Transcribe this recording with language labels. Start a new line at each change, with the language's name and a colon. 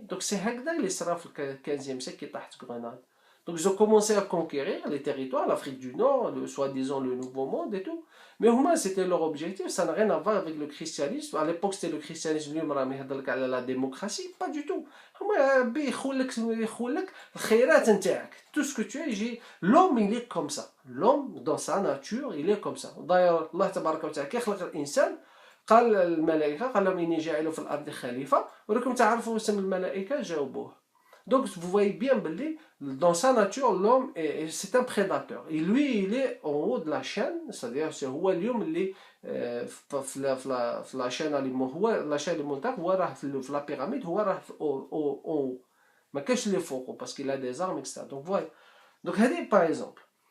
French: Donc c'est
Arabic: هكذا اللي صرا في ال
French: 15e siècle qui تحت Grenade. Donc ils ont commencé à conquérir les territoires, l'Afrique du Nord, soi-disant le Nouveau Monde et tout. Mais au moins c'était leur objectif, ça n'a rien à voir avec le christianisme. À l'époque c'était le christianisme
Arabic: اللي يهضر لك على
French: la démocratie, pas du tout.
Arabic: هما يخولك الخيرات نتاعك.
French: Tout ce que tu es, l'homme il est comme ça. L'homme dans sa nature il est comme ça.
Arabic: D'ailleurs الله تبارك وتعالى كي خلق الإنسان قال الملائكة قال لهم إني جاعل في الأرض خليفة، وراكم تعرفوا اسم الملائكة جاوبوه.
French: Donc vous voyez bien, dans sa nature, l'homme, c'est un prédateur. Et lui, il est en haut de la chaîne, c'est-à-dire c'est
Arabic: هو اليوم اللي في
French: la chaîne alimentaire، هو la chaîne alimentaire،
Arabic: هو راه في
French: la pyramide، هو راه en haut.
Arabic: ما كاش اللي فوقه
French: parce qu'il a des armes, etc. Donc voilà. Donc هذه par exemple.